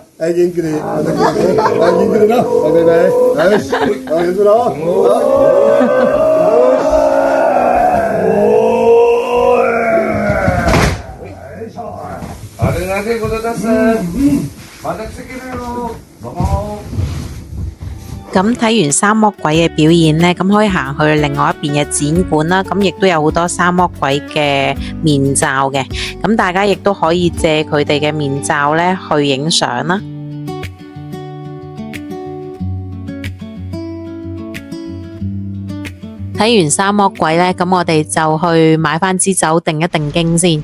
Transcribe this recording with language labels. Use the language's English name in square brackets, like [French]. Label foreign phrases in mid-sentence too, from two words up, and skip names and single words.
[Japanese] はい、元気で。はい、元気でな。バイバイ。よし。ありがとうな。あれがでことださ。また来てくれよ。どうも。 [Cantonese] 咁睇完三魔鬼嘅表演呢，咁可以行去另外一邊嘅展館啦。咁亦都有好多三魔鬼嘅面罩嘅，咁大家亦都可以借佢哋嘅面罩呢去影相啦。睇完三魔鬼呢，咁我哋就去買翻支酒定一定經先。